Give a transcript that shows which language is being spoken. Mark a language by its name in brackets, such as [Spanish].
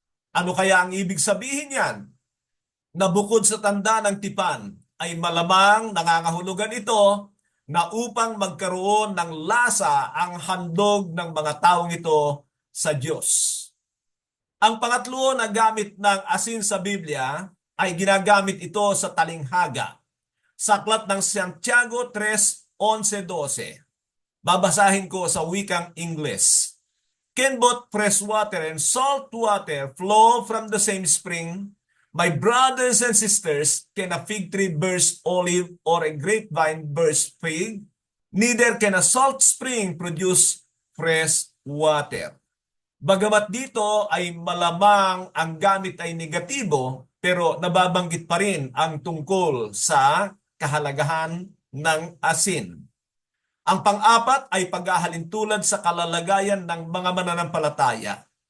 [Filipino] Ano kaya ang ibig sabihin yan? Na bukod sa tanda ng tipan, ay malamang nangangahulugan ito na upang magkaroon ng lasa ang handog ng mga taong ito sa Diyos. Ang pangatlo na gamit ng asin sa Biblia ay ginagamit ito sa talinghaga. Sa aklat ng Santiago 3:11-12. Babasahin ko sa wikang English. [English] Can both fresh water and salt water flow from the same spring? My brothers and sisters, can a fig tree burst olive or a grapevine burst fig? Neither can a salt spring produce fresh water. [Filipino] Bagamat dito ay malamang ang gamit ay negatibo, pero nababanggit pa rin ang tungkol sa kahalagahan ng asin. Ang pang-apat ay paghahalintulad sa kalalagayan ng mga mananampalataya.